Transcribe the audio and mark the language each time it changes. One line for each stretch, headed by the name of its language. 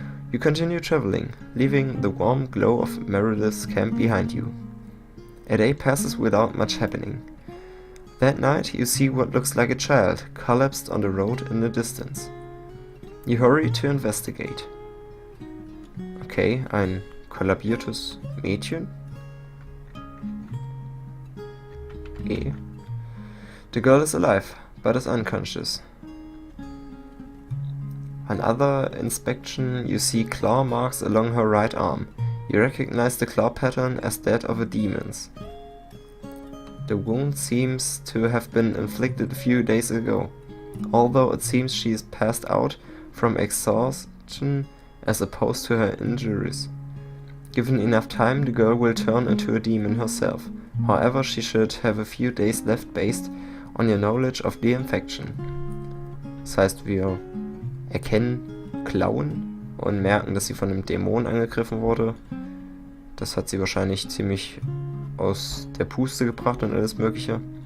English: You continue traveling, leaving the warm glow of Meredith's camp behind you. A day passes without much happening. That night you see what looks like a child collapsed on the road in the distance. You hurry to investigate.
German: Okay, ein kollabiertes Mädchen.
English: The girl is alive, but is unconscious. On other inspection, you see claw marks along her right arm. You recognize the claw pattern as that of a demon's. The wound seems to have been inflicted a few days ago, although it seems she is passed out from exhaustion as opposed to her injuries. Given enough time, the girl will turn into a demon herself. However, she should have a few days left based on your knowledge of the infection.
German: Das heißt, wir erkennen Klauen und merken, dass sie von einem Dämon angegriffen wurde. Das hat sie wahrscheinlich ziemlich aus der Puste gebracht und alles mögliche.